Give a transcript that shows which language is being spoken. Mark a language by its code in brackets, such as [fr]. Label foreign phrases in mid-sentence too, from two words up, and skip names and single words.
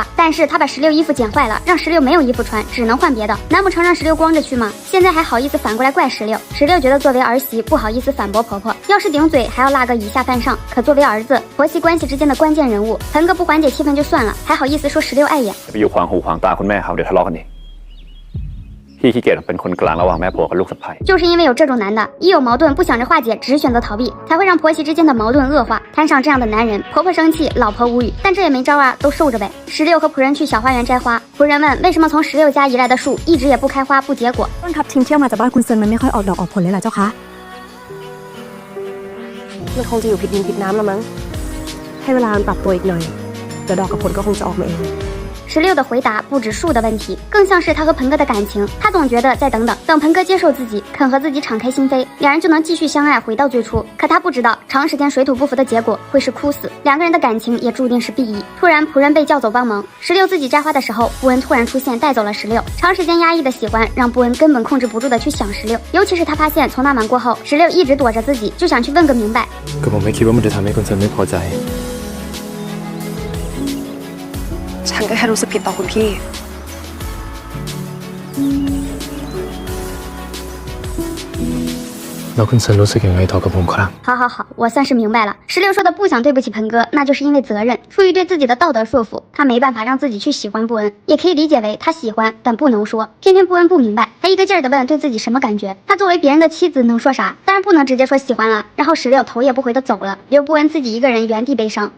[zh] 但是她把16衣服剪坏了，让16没有衣服穿，只能换别的。难不成让16光着去吗？现在还好意思反过来怪16觉得作为儿媳不好意思反驳婆婆，要是顶嘴还要拉个以下犯上。可作为儿子，婆媳关系之间的关键人物，盆哥不缓解气氛就算了，还好意思说16碍眼。 [th] ไปอยู่ขวางหูขวางตาคุณแม่เขาเดี๋ยวทะเลาะกันเองพี่ขี้เกียจเป็นคนกลางระหว่างแม่ผัวกับลูกสะใภ้ [zh] 就是因为有这种男的，一有矛盾不想着化解，只选择逃避，才会让婆媳之间的矛盾恶化。摊上这样的男人，婆婆生气，老婆无语，但这也没招啊，都受着呗。16和仆人去小花园摘花，仆人问为什么从16家移来的树一直也不开花不结果。 [th] ต้นครับทิ้งเที่ยวมาจากบ้านคุณเซินมันไม่ค่อยออกดอกออกผลเลยล่ะเจ้าคะมันคงจะอยู่ผิดดินผิดน้ำแล้วมั้งให้เวลามันปรับตัวอีกหน่อยเดี๋ยวดอกกับผลก็คงจะออกมาเอง [zh] 16 的回答不止树的问题，更像是他和盆哥的感情。他总觉得再等等，等盆哥接受自己，肯和自己敞开心扉，2人就能继续相爱，回到最初。可他不知道，长时间水土不服的结果会是哭死，2个人的感情也注定是 BE。突然，仆人被叫走帮忙，16自己摘花的时候，布恩突然出现，带走了16。长时间压抑的喜欢，让布恩根本控制不住的去想16，尤其是他发现从那晚过后，16一直躲着自己，就想去问个明白。 [th] ก็ผมไม่คิดว่ามันจะทำให้คุณเซินไม่พอใจ ฉันก็แค่รู้สึกผิดต่อคุณพี่ แล้วคุณเซินรู้สึกยังไงต่อกับผมครับ [zh] 好，我算是明白了。16说的不想对不起盆哥，那就是因为责任，出于对自己的道德束缚，他没办法让自己去喜欢布恩，也可以理解为他喜欢但不能说。偏偏布恩不明白，他一个劲儿的问对自己什么感觉。他作为别人的妻子能说啥？当然不能直接说喜欢了。然后16头也不回的走了，留布恩自己一个人原地悲伤。